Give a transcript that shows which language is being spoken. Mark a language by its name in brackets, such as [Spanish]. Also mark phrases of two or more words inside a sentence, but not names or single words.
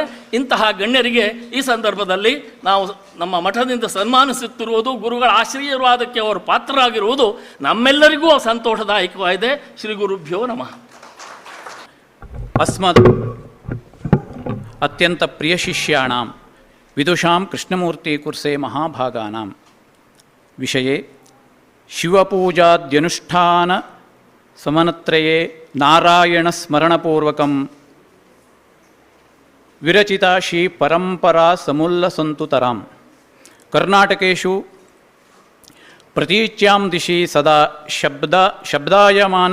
[Kannada] ಇಂತಹ ಗಣ್ಯರಿಗೆ ಈ ಸಂದರ್ಭದಲ್ಲಿ ನಾವು ನಮ್ಮ ಮಠದಿಂದ ಸನ್ಮಾನಿಸುತ್ತಿರುವುದು, ಗುರುಗಳ ಆಶೀರ್ವಾದಕ್ಕೆ ಅವರು ಪಾತ್ರರಾಗಿರುವುದು ನಮ್ಮೆಲ್ಲರಿಗೂ ಸಂತೋಷದಾಯಕವಾಗಿದೆ. [Sanskrit] ಶ್ರೀ ಗುರುಭ್ಯೋ ನಮಃ. ಅಸ್ಮದ್ ಅತ್ಯಂತ ಪ್ರಿಯ ಶಿಷ್ಯಾಣಾಂ ವಿದುಷಾಂ ಕೃಷ್ಣಮೂರ್ತಿ ಕುರ್ಸೆ ಮಹಾಭಾಗಾನಾಂ ವಿಷಯೇ ಶಿವಪೂಜಾದ್ಯನುಷ್ಠಾನ ಸಮನತ್ರಯೇ ನಾರಾಯಣ ಸ್ಮರಣಪೂರ್ವಕಂ ವಿರಚಿತಾ ಶ್ರೀ ಪರಂಪರಾ ಸಮುಲ್ಲಸಂತುತರಾಂ ಕರ್ನಾಟಕೇಶು ಪ್ರತೀಚ್ಯಾಂ ದಿಶಿ ಸದಾ ಶಬ್ದಾಯಮಾನ